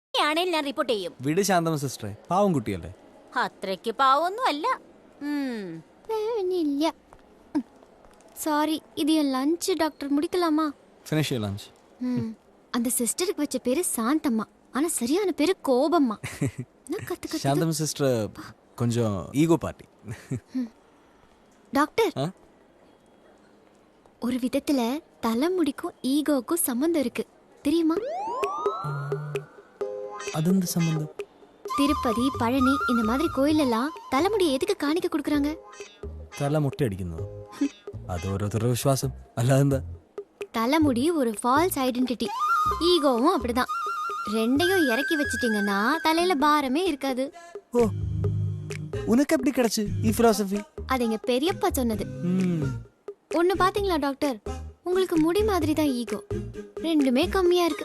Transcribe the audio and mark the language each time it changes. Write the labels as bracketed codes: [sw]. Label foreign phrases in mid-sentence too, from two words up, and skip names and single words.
[ml] ആണെങ്കിൽ ഞാൻ റിപ്പോർട്ട് ചെയ്യും. വിട് ശാന്തമ്മ സിസ്റ്ററെ, പാവം കുട്ടിയല്ലേ. അത്രയ്ക്ക് പാവൊന്നും അല്ല. [ta] இல்ல சாரி, இது என் லஞ்ச். டாக்டர் முடிக்கலாமா? [en] Finish your lunch. [ta] அந்த சிஸ்டருக்கு வச்ச பேரு சாந்தம்மா, ஆனா சரியான பேரு கோபம்மா. நான் கத்து [ml] ശാന്തമ്മ സിസ്റ്റർ [ta] கொஞ்சம் ஈகோ பார்ட்டி. டாக்டர், ஒரு விதத்துல தலைமுடிக்கும் ஈகோக்கும் சம்பந்தம் இருக்கு தெரியுமா? அது என்ன சம்பந்தம்? திருப்பதி, பழனி இந்த மாதிரி கோயிலெல்லாம் தலைமுடி எதுக்கு காணிக்க கொடுக்குறாங்க? [ml] തല മുട്ടയടിക്കുന്നത്. അത് ഓരോരുത്തരുടെ വിശ്വാസം, അല്ലാതെന്താ. [ta] தலைமுடி ஒரு ஃபால்ஸ் ஐடென்டிட்டி, ஈகோவும் அப்படிதான். ரெண்டையும் இறக்கி வச்சிட்டீங்கன்னா தலையில பாரமே இருக்காது. ഓ, உனக்கு எப்படி கிடைச்சு [ml] ഈ ഫിലോസഫി? [ta] அது எங்க பெரியப்பா சொன்னது. ஒண்ணு பாத்தீங்களா டாக்டர், உங்களுக்கு முடி மாதிரி தான் ஈகோ, ரெண்டுமே கம்மியா இருக்கு.